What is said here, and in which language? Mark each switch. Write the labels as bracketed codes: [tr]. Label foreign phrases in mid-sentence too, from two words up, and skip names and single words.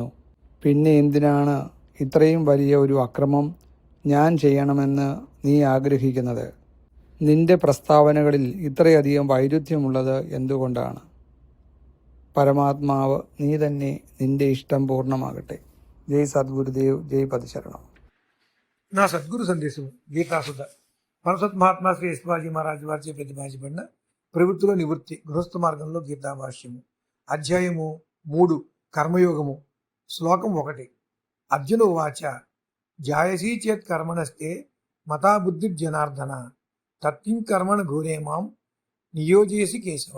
[ml] പിന്നെ എന്തിനാണ് ഇത്രയും വലിയ ഒരു അക്രമം ഞാൻ ചെയ്യണമെന്ന് നീ ആഗ്രഹിക്കുന്നത്? നിന്റെ പ്രസ്താവനകളിൽ ഇത്രയധികം വൈരുദ്ധ്യമുള്ളത് എന്തുകൊണ്ടാണ്? പരമാത്മാവ് നീ തന്നെ, നിന്റെ ഇഷ്ടം പൂർണ്ണമാകട്ടെ. ജയ് സദ്ഗുരുദേവ്, [te] జై పదశరణం. నా సద్గురు సందేశం గీతాసుధ పరసత్ మహాత్మా శ్రీ యశ్వాజీ మహారాజు వారిచే ప్రతిపాదించబడిన ప్రవృత్తిలో నివృత్తి గృహస్థ మార్గంలో గీతాభాష్యము. అధ్యాయము 3. కర్మయోగము. శ్లోకం 1. [sa] అర్జున ఉవాచ జాయసీ చేత్ కర్మణస్తే మతా బుద్ధిర్జనార్దన తత్కిం కర్మణ ఘోరే మాం నియోజయసి కేశవ.